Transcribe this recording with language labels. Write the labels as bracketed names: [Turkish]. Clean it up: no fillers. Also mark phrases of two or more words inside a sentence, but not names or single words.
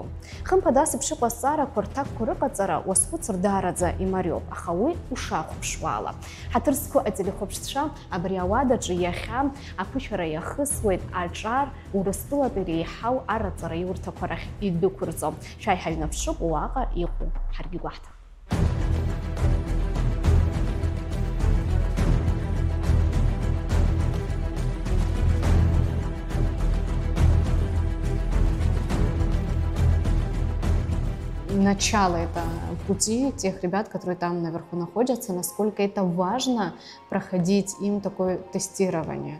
[Abkhazian] Хымԥада асыԥши ҟазҵаарақәа рҭакқәа рыҟаҵара уазхәыцыр даараӡа имариоуп, аха уи ушахәаԥшуа ала. Ҳаҭыр зқәу ателехәаԥшцәа абри ауадаҿы иахьа аԥышәара иахысуеит аҿар Урыстәылатәи реиҳау араҵара иурҭақәа рахь идәықәырҵо. Шәааи ҳаҩнаԥшып уаҟа иҟоу ҳаргьы гәаҳҭа. [Russian] Начало это пути тех ребят, которые там наверху находятся, насколько это важно проходить им такое тестирование.